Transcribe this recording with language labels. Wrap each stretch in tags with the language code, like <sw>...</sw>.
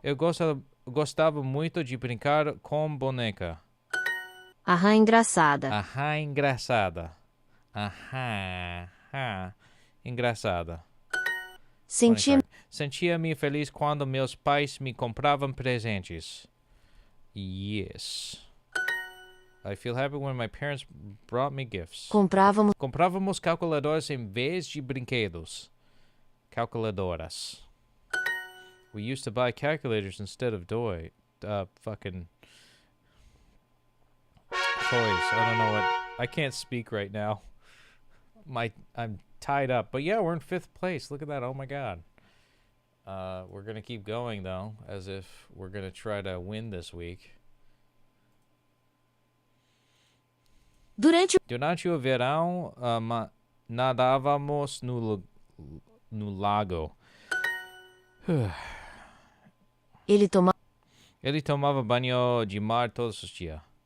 <pt>Eu gostava muito de brincar com boneca. Aham, engraçada. Aham, engraçada. Aham, engraçada. Sentia-me feliz quando meus pais me compravam presentes.</pt> <en>Yes. I feel happy when my parents brought me gifts.</en> <pt>Comprávamos calculadoras em vez de brinquedos.</pt> <en>Calculadoras. We used to buy calculators instead of fucking toys. I don't know what. I can't speak right now. I'm tied up. But yeah, we're in 5th place. Look at that. Oh my god. We're gonna keep going though, as if we're gonna try to win this week.</en> <pt>Durante o verão, nadávamos no lago. Ele tomava banho de mar todos os dias.</pt>